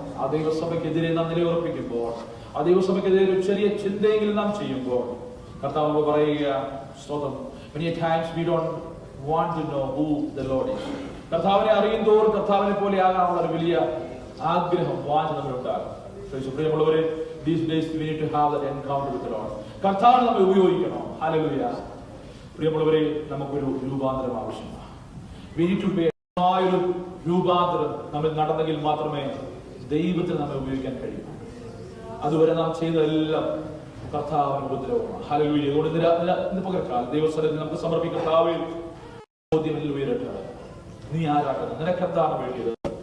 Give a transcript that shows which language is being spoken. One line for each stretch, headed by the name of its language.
Malayalam: ആ ദൈവസഭയ്ക്കെതിരെ നാം നിലയുറപ്പിക്കുമ്പോൾ, ആ ദൈവസഭയ്ക്കെതിരെ ഒരു ചെറിയ ചിന്തയെങ്കിലും നാം ചെയ്യുമ്പോൾ കർത്താവ് പറയുക, സ്തോത്രം,
English: many times we don't want to know who the Lord is.
Malayalam: കർത്താവിനെ അറിയും തോറും കർത്താവിനെ പോലെ ആകാനുള്ള ഒരു വലിയ ആഗ്രഹം, വാഞ്ച നമ്മളുണ്ടാകും. പ്രിയമുള്ളവരെ,
English: these days we need to have that encounter with the Lord.
Malayalam: കർത്താവിനെ നമ്മൾ ഉപയോഗിക്കണം. ഹല്ലേലൂയ. പ്രിയമുള്ളവരെ, നമുക്കൊരു രൂപാന്തരം ആവശ്യമാണ്.
English: We need to be
Malayalam: ഒരു രൂപാന്തരം നമ്മൾ നടന്നെങ്കിൽ മാത്രമേ ദൈവത്തിന് നമ്മെ ഉപയോഗിക്കാൻ കഴിയൂ. അതുവരെ നാം ചെയ്തതെല്ലാം കർത്താവിന് ഉപദ്രവമാണ്. ഹല്ലേലൂയ. അതുകൊണ്ട് ഇന്ന് പകർക്കാൽ ദൈവസ്ഥലത്തിൽ നമുക്ക് സമർപ്പിക്കുന്ന കർത്താവേ, ചോദ്യം ഉയരട്ടെ. നീ ആരാകുന്നു? നിനക്കെന്താണ് വേണ്ടിയത്?